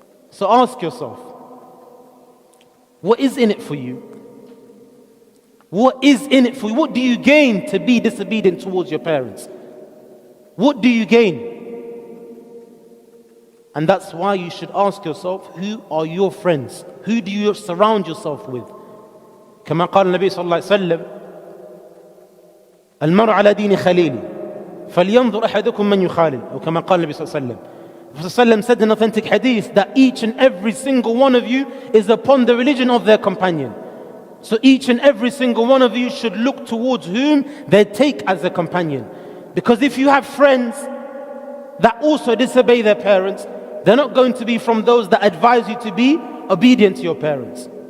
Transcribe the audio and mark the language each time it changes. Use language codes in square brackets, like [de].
[en] So ask yourself, what is in it for you? What is in it for you? What do you gain to be disobedient towards your parents? What do you gain? And that's why you should ask yourself, who are your friends? Who do you surround yourself with? [ar] كما قال النبي صلى الله عليه وسلم, المرء على دين خليل فلينظر أحدكم من يخالل أو كما قال النبي صلى الله عليه وسلم. [en] The Prophet said in authentic hadith that each and every single one of you is upon the religion of their companion. So each and every single one of you should look towards whom they take as a companion. Because if you have friends that also disobey their parents, they're not going to be from those that advise you to be obedient to your parents.